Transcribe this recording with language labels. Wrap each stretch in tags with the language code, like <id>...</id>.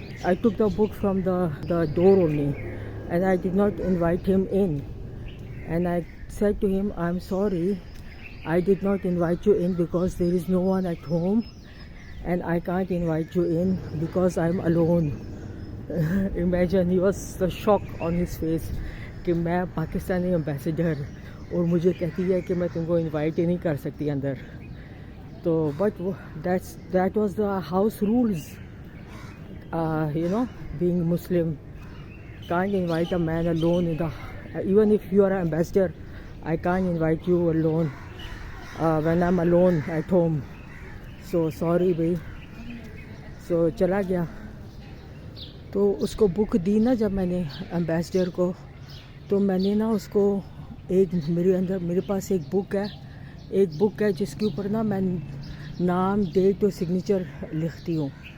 <en>I took the book from the door only, and I did not invite him in. And I said to him, I'm sorry, I did not invite you in because there is no one at home, and I can't invite you in because I'm alone. Imagine, he was the shock on his face</en> <ur>کہ میں Pakistani ambassador اور مجھے کہتی ہے کہ میں تم کو انوائٹ ہی نہیں کر سکتی اندر.</ur> <en>تو but that was the house rules, you know, being Muslim. Can't invite a man alone in the, even if you are an ambassador, I can't invite you alone when I'm alone at home. So sorry bhai. So</en> <ur>چلا گیا. تو اس کو بک دی نا جب میں نے ambassador کو, تو میں نے نا اس کو میرے پاس ایک بک ہے جس کے اوپر نا میں نام, ڈیٹ اور سگنیچر لکھتی ہوں.</ur>